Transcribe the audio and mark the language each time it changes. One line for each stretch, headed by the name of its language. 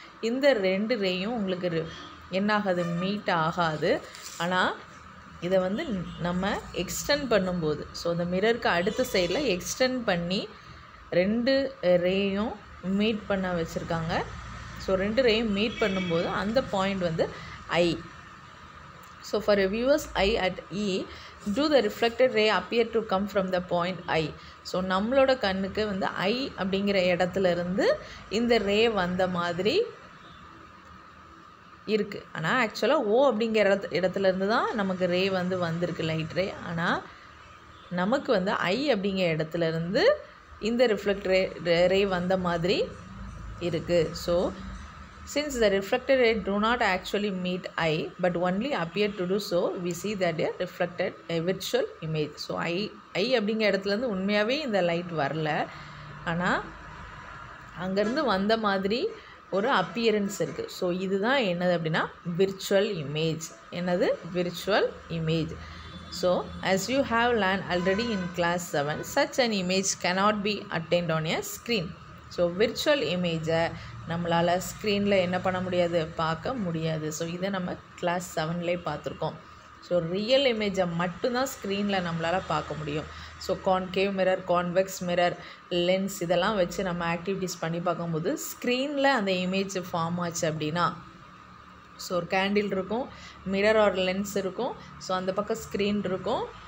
Tamil: இந்த 2 ரேயும் உங்களுக்கு என்ன ஆகாது, மீட் ஆகாது. ஆனால் இதை வந்து நம்ம எக்ஸ்டெண்ட் பண்ணும்போது, ஸோ அந்த மிரருக்கு அடுத்த சைடில் எக்ஸ்டெண்ட் பண்ணி 2 ரேயும் மீட் பண்ண வச்சுருக்காங்க. ஸோ 2 ரேயும் மீட் பண்ணும்போது அந்த பாயிண்ட் வந்து ஐ.
English: So for a viewer's eye at E, do the reflected ray appear to come from the point I?
Tamil: So நம்மளோட கண்ணுக்கு வந்து ஐ அப்படிங்கிற இடத்துல இருந்து இந்த ரே வந்த மாதிரி இருக்குது. ஆனால் ஆக்சுவலாக ஓ அப்படிங்கிற இடத்துல இருந்து தான் நமக்கு ரே வந்து வந்திருக்கு, லைட் ரே. ஆனால் நமக்கு வந்து ஐ அப்படிங்கிற இடத்துல இருந்து இந்த ரிஃப்ளெக்ட் ரே வந்த மாதிரி இருக்குது.
English: So since the reflected ray do not actually meet eye but only appear to do so, we see that a reflected a virtual image.
Tamil: So I அப்படிங்கிற இடத்துலேருந்து உண்மையாகவே இந்த லைட் வரல, ஆனால் அங்கேருந்து வந்த மாதிரி ஒரு அப்பியரன்ஸ் இருக்குது. ஸோ இதுதான் என்னது அப்படின்னா விர்ச்சுவல் இமேஜ். என்னது, virtual image.
English: So as you have learned already in class 7, such an image cannot be attained on a screen.
Tamil: So virtual இமேஜை நம்மளால் ஸ்க்ரீனில் என்ன பண்ண முடியாது, பார்க்க முடியாது. ஸோ இதை நம்ம கிளாஸ் 7லே பார்த்துருக்கோம். ஸோ ரியல் இமேஜை மட்டும்தான் ஸ்க்ரீனில் நம்மளால் பார்க்க முடியும். So concave mirror, convex mirror, lens இதெல்லாம் வச்சு நம்ம ஆக்டிவிட்டீஸ் பண்ணி பார்க்கும்போது ஸ்க்ரீனில் அந்த இமேஜ் ஃபார்ம் ஆச்சு அப்படின்னா, ஸோ ஒரு கேண்டில் இருக்கும், மிரர் ஆர் லென்ஸ் இருக்கும், ஸோ அந்த பக்கம் ஸ்க்ரீன் இருக்கும்.